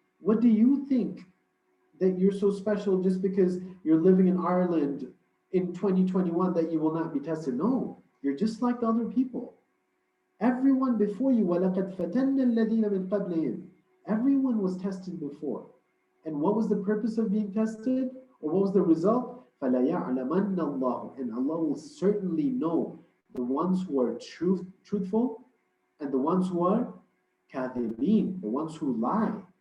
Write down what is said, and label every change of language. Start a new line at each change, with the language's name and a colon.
English: What do you think? That you're so special just because you're living in Ireland in 2021 that you will not be tested? No, you're just like the other people. Everyone before you,
Arabic: وَلَقَدْ فَتَنَّ الَّذِينَ مِنْ قَبْلِهِمْ.
English: Everyone was tested before. And what was the purpose of being tested? Or what was the result?
Arabic: فَلَيَعْلَمَنَّ اللَّهُ.
English: And Allah will certainly know the ones who are truthful and the ones who are كاذبين, the ones who lie.